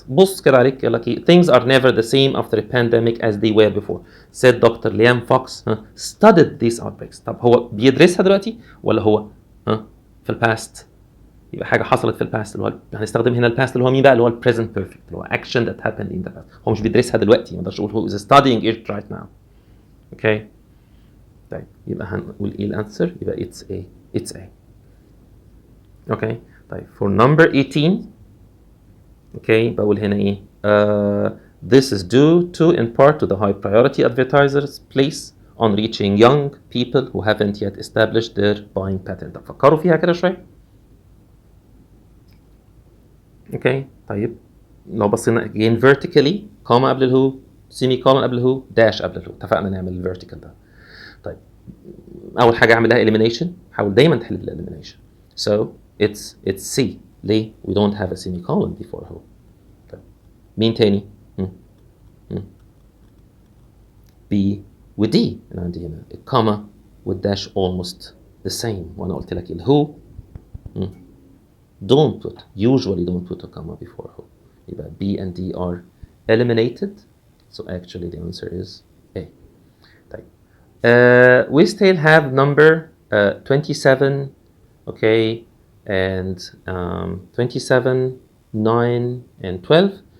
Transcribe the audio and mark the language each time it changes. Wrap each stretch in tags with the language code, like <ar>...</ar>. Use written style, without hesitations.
<ar>بص كده عليك يقول لك ايه؟</ar> <en>things are never the same after a pandemic as they were before said Dr. Liam Fox studied these outbreaks.</en> <ar>طب هو بيدرسها دلوقتي ولا هو في الباست؟ يبقى حاجه حصلت في الباست اللي هو هنستخدم هنا الباست اللي هو مين بقى؟ اللي هو البريزنت بيرفكت اللي هو</ar> <en>action that happened in the past.</en> <ar>هو مش بيدرسها دلوقتي، ما اقدرش اقول هو</ar> <en>is studying it right now</en> <ar>اوكي. طيب يبقى هنقول ايه الانسر؟ يبقى</ar> <en>it's A.</en> <ar>اوكي.</ar> <en>طيب for number 18</en> <ar>اوكي بقول هنا ايه؟</ar> <en>this is due to in part to the high priority advertisers place on reaching young people who haven't yet established their buying pattern.</en> <ar>طب فكروا فيها كده شويه اوكي. طيب لو بصينا again vertically كوما قبل الهو، سيمي كولون قبل الهو، داش قبل الهو، اتفقنا نعمل الفيرتيكال ده. طيب اول حاجه اعمل لها</ar> <en>elimination،</en> <ar>حاول دايما تحل بالelimination.</ar> <en>so it's C.</en> <ar>ليه؟</ar> <en>we don't have a semicolon before who.</en> <ar>طيب مين تاني؟ B و D. انا عندي هنا الكوما والداش almost the same، وانا قلت لك الهو</ar> <en>usually don't put a comma before who.</en> <ar>يبقى</ar> <en>B and D are eliminated. So actually the answer is A. طيب we still have number 27 okay and 27 9 and 12.</en>